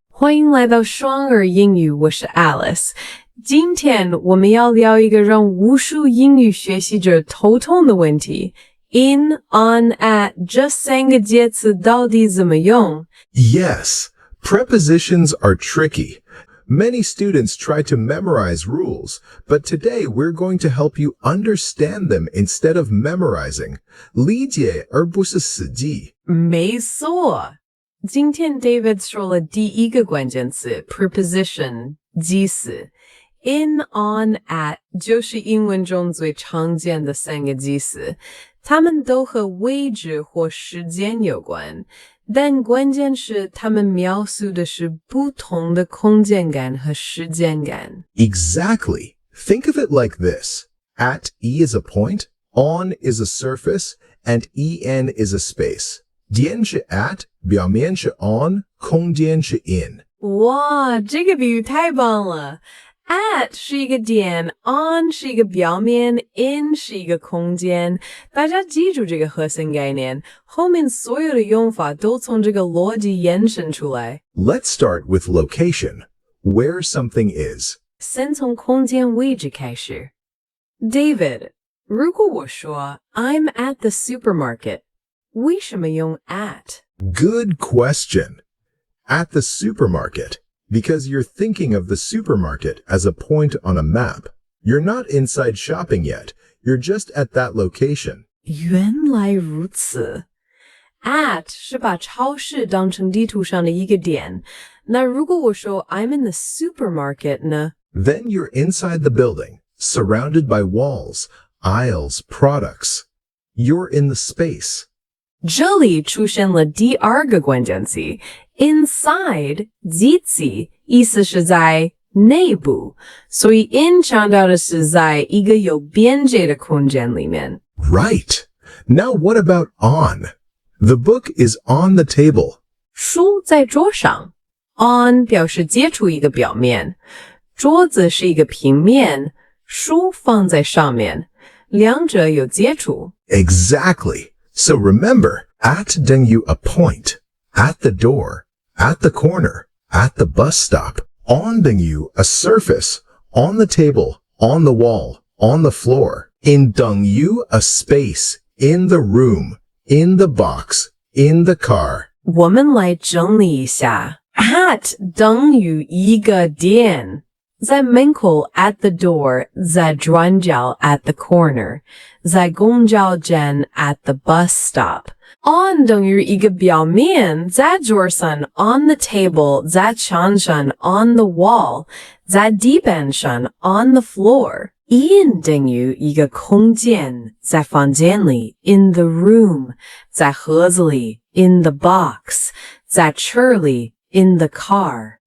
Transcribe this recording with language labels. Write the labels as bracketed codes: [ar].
[zh] 欢迎来到双耳英语，我是 Alice。今天我们要聊一个让无数英语学习者头痛的问题 ：in, on, at 这三个介词到底怎么用？ [en] Yes, prepositions are tricky. Many students try to memorize rules, but today we're going to help you understand them instead of memorizing. [zh] 理解而不是死记。没错，今天 David 说了第一个关键词 preposition 介词 in, on, at 就是英文中最常见的三个介词，它们都和位置或时间有关。但关键是它们描述的是不同的空间感和时间感。 [en] Exactly. Think of it like this. At E is a point, on is a surface, and en is a space. [zh] 点是 at, 表面是 on, 空间是 in. 哇，这个比喻太棒了！ At 是一个点 ，on 是一个表面 ，in 是一个空间。大家记住这个核心概念，后面所有的用法都从这个逻辑延伸出来。 [en] Let's start with location, where something is. [zh] 先从空间位置开始。 David， 如果我说 [en] I'm at the supermarket， [zh] 为什么用 at？ [en] Good question. At the supermarket, because you're thinking of the supermarket as a point on a map. You're not inside shopping yet. You're just at that location. [zh] 原来如此。 At 是把超市当成地图上的一个点。那如果我说 [en] I'm in the supermarket [zh] 呢？ [en] Then you're inside the building, surrounded by walls, aisles, products. You're in the space. [zh] 这里出现了第二个关键词 inside 介词意思是在内部，所以 in 强调的是在一个有边界的空间里面。 [en] Right. Now what about on? The book is on the table. [zh] 书在桌上 on 表示接触一个表面，桌子是一个平面，书放在上面，两者有接触。 [en] Exactly. So remember, at [zh] 等于 [en] a point, at the door, at the corner, at the bus stop. On [zh] 等于 [en] a surface, on the table, on the wall, on the floor. In [zh] 等于 [en] a space, in the room, in the box, in the car. [zh] 我们来整理一下 at 等于一个点，在门口 [en] at the door， [zh] 在转角 [en] at the corner， [zh] 在公交站 [en] at the bus stop。 [zh] on 等于一个表面，在桌上 [en] on the table， [zh] 在墙上 [en] on the wall， [zh] 在地板上 [en] on the floor。 [zh] in 等于一个空间，在房间里 [en] in the room， [zh] 在盒子里 [en] in the box， [zh] 在车里 [en] in the car。